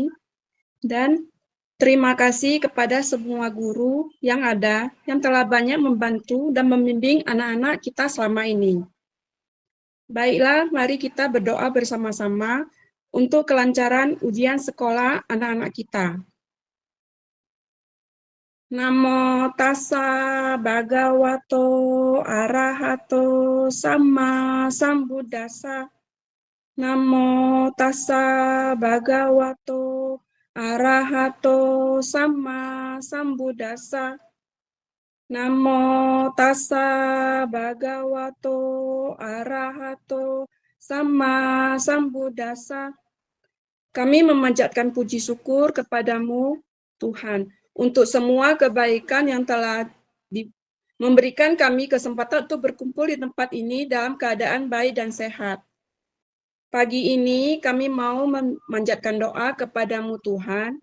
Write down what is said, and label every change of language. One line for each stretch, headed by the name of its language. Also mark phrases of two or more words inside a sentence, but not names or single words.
Indonesian: Dan terima kasih kepada semua guru yang ada yang telah banyak membantu dan membimbing anak-anak kita selama ini. Baiklah, mari kita berdoa bersama-sama untuk kelancaran ujian sekolah anak-anak kita.
Pali: Namo tassa bhagavato arahato sama sambuddhassa. Namo tassa bhagavato arahato sama sambuddhassa. Namo tassa bhagavato arahato sama sambuddhassa.
Indonesian: Kami memanjatkan puji syukur kepadamu, Tuhan, untuk semua kebaikan yang telah memberikan kami kesempatan untuk berkumpul di tempat ini dalam keadaan baik dan sehat. Pagi ini kami mau memanjatkan doa kepadamu, Tuhan.